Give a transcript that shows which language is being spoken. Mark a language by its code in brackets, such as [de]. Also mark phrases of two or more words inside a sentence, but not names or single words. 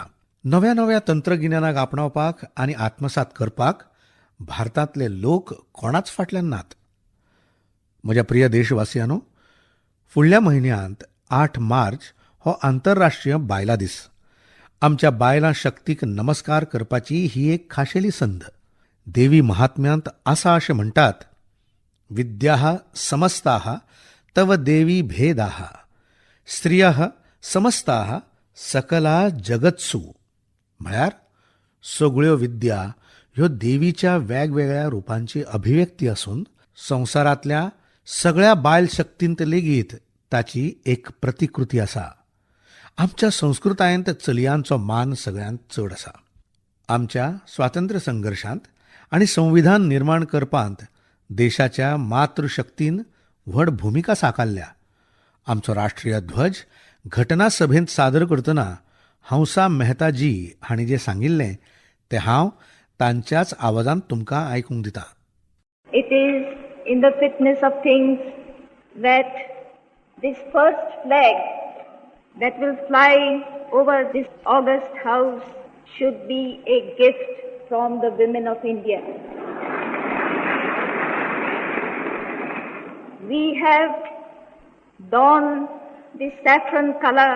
[kok] नव्या नव्या तंत्रगिन्यानाक आपणावपाक आनी आत्मसात करपाक भारतांतले लोक कोणाच फाटल्यान नात. म्हज्या प्रिय देशवासियांनो, फुडल्या म्हयन्यांत 8 मार्च हो आंतरराष्ट्रीय बायलां दीस. आमच्या बायलां शक्तीक नमस्कार करपाची ही एक खाशेली संद. देवी महात्म्यांत आसा अशें म्हणटात, [sa] विद्याः समस्ताः तव देवी भेदाः स्त्रियः समस्ताः सकला जगत्सु. [kok] म्हळ्यार सगळ्यो विद्या ह्यो देवीच्या वेगवेगळ्या रुपांची अभिव्यक्ती आसून संवसारांतल्या सगळ्या बायल शक्तींत लेगीत ताची एक प्रतिकृती आसा. आमच्या संस्कृतायेंत चलयांचो मान सगळ्यांत चड आसा. आमच्या स्वातंत्र्य संघर्शांत आनी संविधान निर्माण करपांत देशाच्या मातृशक्तीन व्हड भुमिका साकारल्या. आमचो राष्ट्रीय ध्वज घटना सभेंत सादर करतना हंसा मेहताजी हांणी जे सांगिल्लें ते हांव तांच्याच आवाजांत तुमकां आयकूंक दितां. [en] It is in the fitness of things that this first flag that will fly over this august house should be a gift from the women of India. We have donned the saffron color.